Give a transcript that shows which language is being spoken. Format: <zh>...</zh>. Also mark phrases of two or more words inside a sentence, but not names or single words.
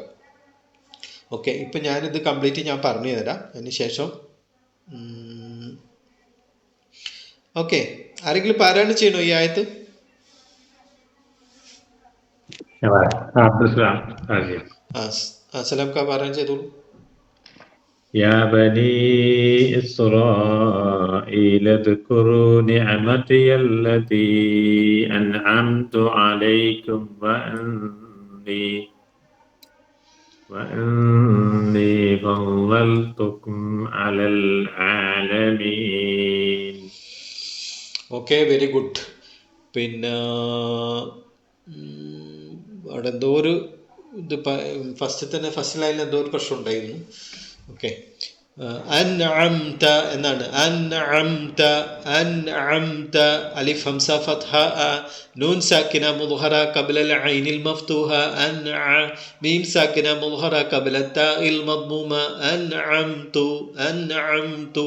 <ml>ഓക്കെ, ഇപ്പം ഞാനിത് കംപ്ലീറ്റ് ഞാൻ പറഞ്ഞു തരാം. അതിന് ശേഷം ഓക്കെ, ആരെങ്കിലും പാരായണം ചെയ്യണോ ഈ ആയത്ത്? സലാം കാ പാരായണം ചെയ്തോളൂ.</ml> <ar>يا بني إسرائيل اذكروا نعمتي التي أنعمت عليكم وأني فضلتكم على العالمين.</ar> <en>Okay, very good.</en> <ml>പിന്നെ അവിടെ എന്തോ ഒരു ഇത്</ml> <en>first line</en> <ml>എന്തോ ഒരു പ്രശ്നം ഉണ്ടായിരുന്നു. ഓക്കെ, അൻഅംത എന്നാണ്.</ml> <ar>أنعمت ألف همزة فتحة نون ساكنة مظهرة قبل العين المفتوحة ميم ساكنة مظهرة قبل التاء المضمومة أنعمت.</ar>